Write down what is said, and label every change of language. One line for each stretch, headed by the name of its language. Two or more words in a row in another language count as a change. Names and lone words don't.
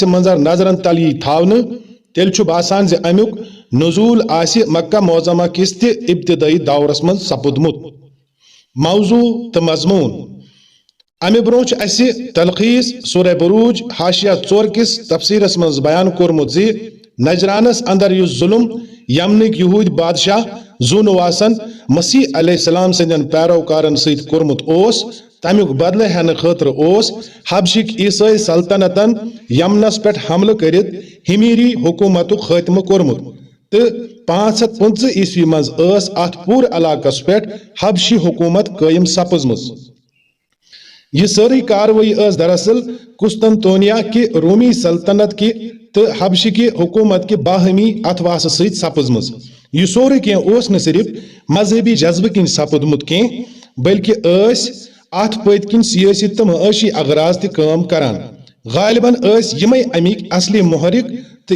Kashmiri: منظر نظرن تل یی تھاونہٕ تیٚلہِ چھُ باسان زِ امیُک نزول آسہِ مکہ معظمہ کِس تہِ ابتدٲئی دورس منٛز سپُدمُت موضوع تہٕ مضموٗن امہِ برٛونٛہہ چھُ اسہِ تلخیص سورہ بروج حاشیہ 4 کِس تفسیرس منٛز بیان کوٚرمُت زِ نجرانس اندر یُس ظلم یمنٕکۍ یہوٗدۍ بادشاہ ذو نواسن مسیح علیہ السلام سٕنٛدٮ۪ن پیروکارن سۭتۍ کوٚرمُت اوس تمیُک بدلہٕ ہٮ۪نہٕ خٲطرٕ اوس حبشٕکۍ عیسٲئی سلطنتن یمنس پٮ۪ٹھ حملہٕ کٔرِتھ ہمیری حکوٗمتُک خٲتمہٕ کوٚرمُت تہٕ 515 عیسوی منٛز ٲس اتھ پوٗرٕ علاقس پٮ۪ٹھ حبشی حکوٗمت قٲیِم سپٕزمٕژ یہ سٲرٕے کاروٲیی ٲس دراصل قسطنطنیہ کہِ رومی سلطنت کہِ تہٕ حبشہِ کہِ حکوٗمت کہِ باہمی اتھواسہٕ سۭتۍ سپٕزمٕژ یہ سورُے کینٛہہ اوس نہٕ صرف مذہبی جذبہٕ کِنۍ سپُدمُت کینٛہہ بلکہِ ٲسۍ اتھ پٔتۍ کِنۍ سیٲسی تہٕ معٲشی اغراض تہِ کٲم کران غالباً ٲسۍ یِمے امیِکۍ اصلی محرک تہٕ